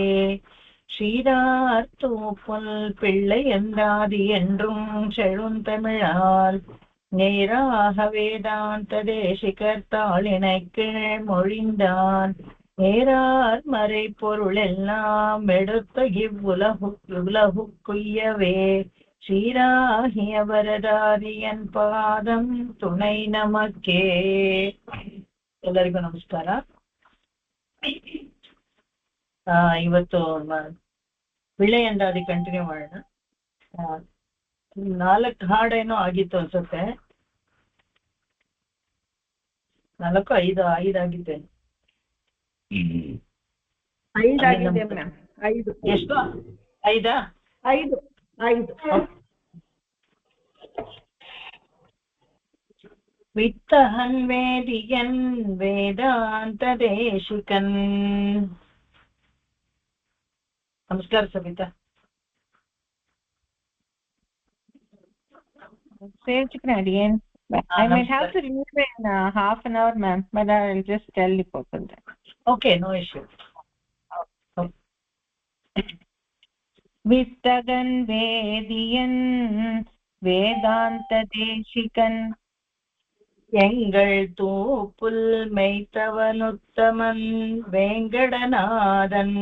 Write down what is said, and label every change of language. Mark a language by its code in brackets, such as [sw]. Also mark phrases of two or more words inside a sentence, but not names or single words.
[ta] ஸ்ரீரார்த்தூப்புல் பிள்ளை என்றாதி என்றும் செழுந்தமிழால் நேராக வேதாந்த தேசிகர்த்தாளினை கீழ் மொழிந்தான் நேரார் மறை பொருள் எல்லாம் எடுத்த இவ்வுலகுக்குய்யவே. ஸ்ரீராகிய வரதாரியன் பாதம் துணை நமக்கே. [kn] ಎಲ್ಲರಿಗೂ ನಮಸ್ಕಾರ. ಇವತ್ತು ವಿಳೆ ಎಂದಾದಿ [en] continue. [kn] 4 ಹಾಡೇನೋ ಆಗಿತ್ತು ಅನ್ಸುತ್ತೆ. 4 5 ಆಗಿತ್ತೇನು? 5 ಆಗಿದೆ ಮ್ಯಾಮ್. 5 ಎಷ್ಟು? [ta] 5 வித்தகன் வேதியன் வேதாந்த தேசிகன். [kn] ನಮಸ್ಕಾರ ಸಬಿತಾ. [en] Canadian. I may have to leave in half an hour, ma'am, but I'll just tell the person that. Okay, no issue. [ta] வித்தகன் வேதியன் வேதாந்த தேசிகன் எங்கள் தூப்புல் மெய்த்தவனுத்தமன் வேங்கடநாதன்.